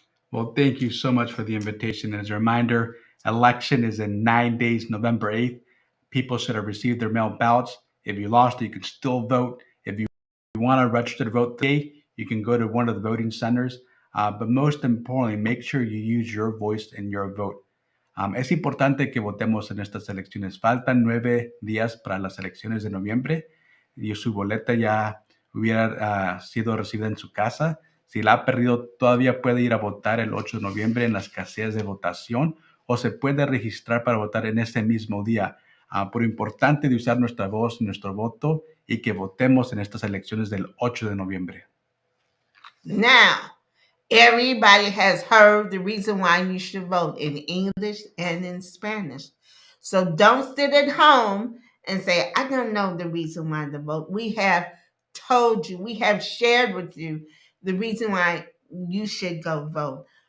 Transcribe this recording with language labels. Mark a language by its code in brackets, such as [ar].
[en] Well, thank you so much for the invitation. As a reminder, election is in 9 days, November 8th. People should have received their mail ballots. If you lost, you can still vote. If you want to register to vote today, you can go to one of the voting centers. But most importantly, make sure you use your voice and your vote. [es] Es importante que votemos en estas elecciones. Faltan 9 días para las elecciones de noviembre y su boleta ya hubiera sido recibida en su casa. Si la ha perdido, todavía puede ir a votar el 8 de noviembre en las casillas de votación o se puede registrar para votar en ese mismo día. Por importante de usar nuestra voz, nuestro voto y que votemos en estas elecciones del 8 de noviembre. [en] Now, everybody has heard the reason why you should vote in English and in Spanish. So don't sit at home and say, I don't know the reason why to vote. We have told you, we have shared with you the reason why you should go vote.